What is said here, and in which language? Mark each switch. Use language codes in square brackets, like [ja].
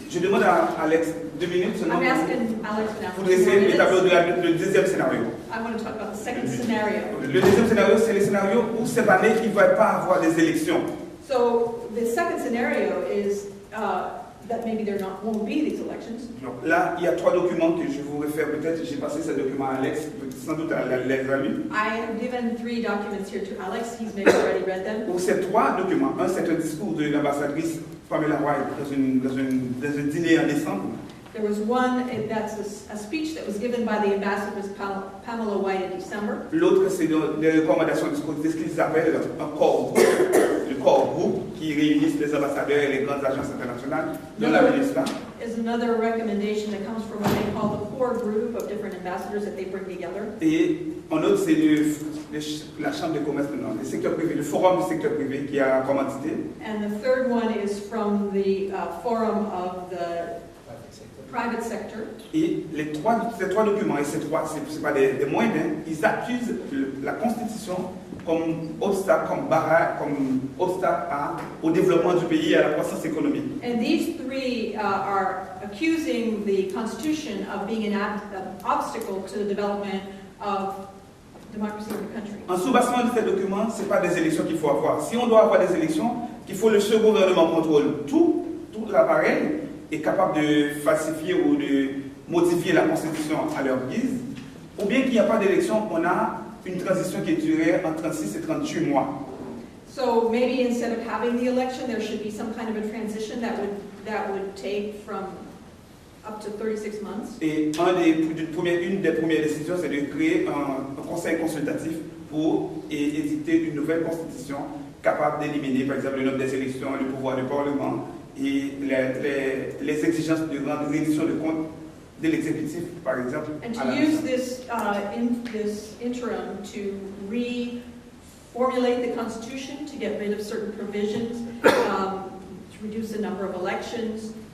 [fr] Je demande à Alex 2 minutes seulement [en] I'm asking Alex now [fr] pour [en] for 2 [fr] dresser le tableau [en] minutes. [fr] de le deuxième scénario. [en] I want to talk about the second scenario. [fr] Le deuxième scénario, c'est le scénario où cette année, il ne va pas avoir des élections. [en] So the second scenario is that maybe won't be these elections. [fr] Donc là, il y a 3 documents que je vous réfère peut-être. J'ai passé ces documents à Alex, sans doute à les a lus. [en] I have given 3 documents here to Alex. He's maybe already read them. [fr] Pour ces 3 documents, un c'est un discours de l'ambassadrice Pamela White dans un dîner en décembre. [en] There was one, that's a speech that was given by the ambassador Pamela White in December. [fr] L'autre, c'est des recommandations de ce qu'ils appellent un corps groupe, le corps groupe qui réunissent les ambassadeurs et les grandes agences internationales dans la ministère. [en] Is another recommendation that comes from what they call the core group of different ambassadors that they bring together. [fr] Et en autre, c'est la chambre de commerce, non, le secteur privé, le forum du secteur privé qui a commandité. [en] And the third one is from the forum of the private sector. [fr] Et ces trois documents, et c'est pas des moyens, ils accusent la Constitution comme obstacle, comme barrière, comme obstacle au développement du pays et à la croissance économique. [en] And these 3 are accusing the Constitution of being an obstacle to the development of democracy in the country. [fr] En sous-bassement de ces documents, ce n'est pas des élections qu'il faut avoir. Si on doit avoir des élections, qu'il faut que ce gouvernement contrôle tout l'appareil, est capable de falsifier ou de modifier la Constitution à leur guise, ou bien qu'il n'y a pas d'élection, on a une transition qui durerait entre 36 et 38 mois. [en] So maybe instead of having the election, there should be some kind of a transition that would take from up to 36 months. [fr] Et une des premières décisions, c'est de créer un conseil consultatif pour édicter une nouvelle constitution capable d'éliminer, par exemple, le nombre des élections, le pouvoir du Parlement, et les exigences de reddition de comptes de l'exécutif, par exemple. [en] And to use this interim to reformulate the Constitution, to get rid of certain provisions, to reduce the number of elections.